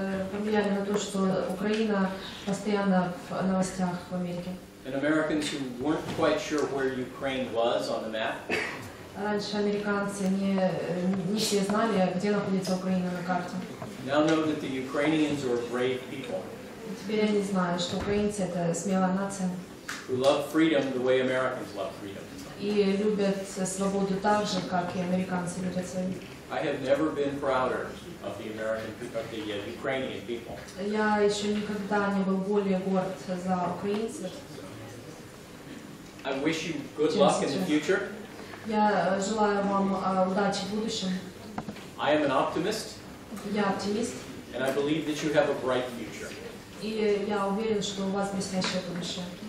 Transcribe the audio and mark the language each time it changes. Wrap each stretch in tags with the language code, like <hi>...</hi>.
<ru>Повлияли на то, что Украина постоянно в новостях в Америке.</ru> <en>And Americans who weren't quite sure where Ukraine was on the map</en> <ru>Раньше американцы не все знали, где находится Украина на карте.</ru> <en>now know that the Ukrainians are brave people</en> <ru>Теперь они знают, что украинцы это смелая нация</ru> <en>who love freedom the way Americans love freedom.</en> <ru>и любят свободу так же, как и американцы любят свою.</ru> <en>I have never been prouder of the Ukrainian people.</en> <ru>Я еще никогда не был более горд за украинцев.</ru> <en>I wish you good luck in the future.</en> <ru>Я желаю вам удачи в будущем.</ru> <en>I am an optimist,</en> <ru>Я оптимист,</ru> <en>and I believe that you have a bright future.</en> <ru>и я уверен, что у вас блестящее будущее.</ru>